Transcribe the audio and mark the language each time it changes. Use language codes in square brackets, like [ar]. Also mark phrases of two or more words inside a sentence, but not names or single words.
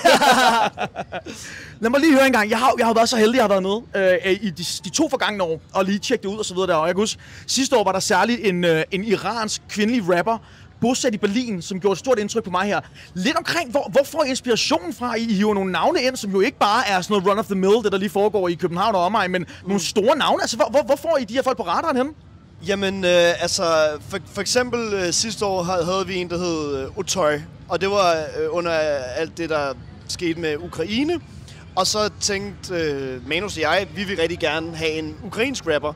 [da] Lad mig lige høre en gang. Jeg har været så heldig, jeg har været med i de 2 forgangne år, og lige tjekke det ud og så videre der. Og jeg kan huske, sidste år var der særligt en iransk kvindelig rapper, bosat i Berlin, som gjorde et stort indtryk på mig her. Lidt omkring, hvor får I inspirationen fra? I hiver nogle navne ind, som jo ikke bare er sådan noget [en] run of the mill, [da] det der lige foregår i København og omegn, men nogle store navne. Altså, hvor får I de her folk på radaren henne? Jamen, for eksempel sidste år havde vi en, der hed Otoy, og det var under alt det, der skete med Ukraine. Og så tænkte Manus og jeg, vi vil rigtig gerne have en ukrainsk rapper.